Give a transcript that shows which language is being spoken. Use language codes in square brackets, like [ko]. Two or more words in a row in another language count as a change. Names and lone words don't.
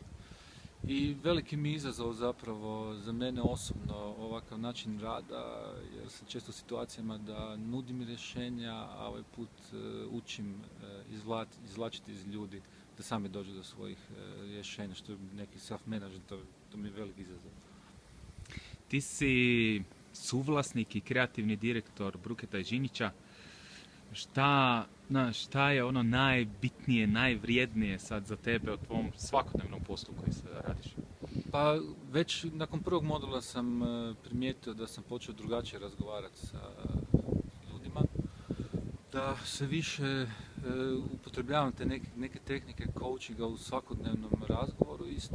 [hr] I veliki mi izazov zapravo za mene osobno ovakav način rada, jer sam često u situacijama da nudim rješenja, a ovaj put učim izvlačiti iz ljudi da sami dođu do svojih rješenja, što je neki self-management, to mi je veliki izazov. Ti si suvlasnik i kreativni direktor Bruketa i Žinića. Šta je ono najbitnije, najvrijednije sad za tebe u tvom svakodnevnom poslu koji se radiš? Pa već nakon prvog modula sam primijetio da sam počeo drugačije razgovarati sa ljudima, da se više upotrebljavam te neke tehnike coachinga u svakodnevnom razgovoru isto.